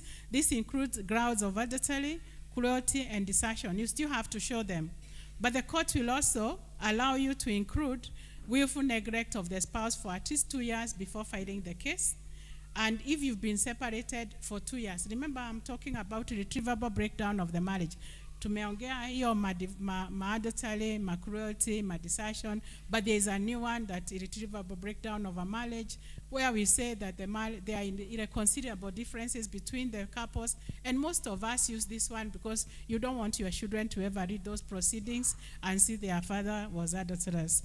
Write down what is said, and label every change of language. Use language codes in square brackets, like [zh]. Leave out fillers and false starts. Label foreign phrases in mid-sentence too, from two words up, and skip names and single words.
[en] This includes grounds of adultery, cruelty, and desertion. You still have to show them. But the court will also allow you to include willful neglect of the spouse for at least 2 years before filing the case. And if you've been separated for 2 years, remember I'm talking about irretrievable breakdown of the marriage. [sw] Tumeongea hiyo ma-adultery, ma-cruelty, ma-desertion, [en] but there's a new one, that irretrievable breakdown of a marriage, where we say that there are irreconcilable differences between the couples, and most of us use this one because you don't want your children to ever read those proceedings and see their father was adulterous.